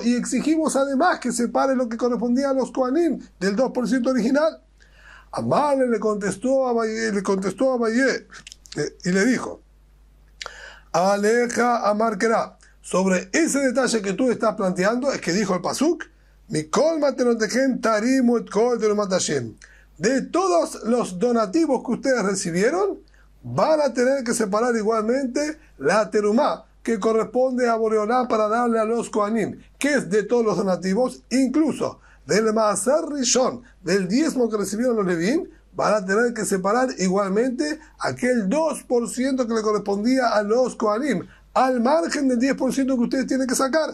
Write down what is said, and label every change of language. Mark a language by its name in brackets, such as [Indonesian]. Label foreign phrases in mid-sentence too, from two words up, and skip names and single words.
[Spanish] Y exigimos además que separe lo que correspondía a los Kohanim del 2% original. Amale le contestó a Abayé y le dijo, Aleja Amarquerá, sobre ese detalle que tú estás planteando, es que dijo el pasuk, [Hebrew] מכל מתנותיכם תרימו את כל תרומת השם. [Spanish] De todos los donativos que ustedes recibieron, van a tener que separar igualmente la terumá, que corresponde a Boreolá para darle a los Kohanim, que es de todos los donativos, incluso del [Hebrew] מעשר ראשון, [Spanish] del diezmo que recibieron los Levín, van a tener que separar igualmente aquel 2% que le correspondía a los Kohanim, al margen del 10% que ustedes tienen que sacar.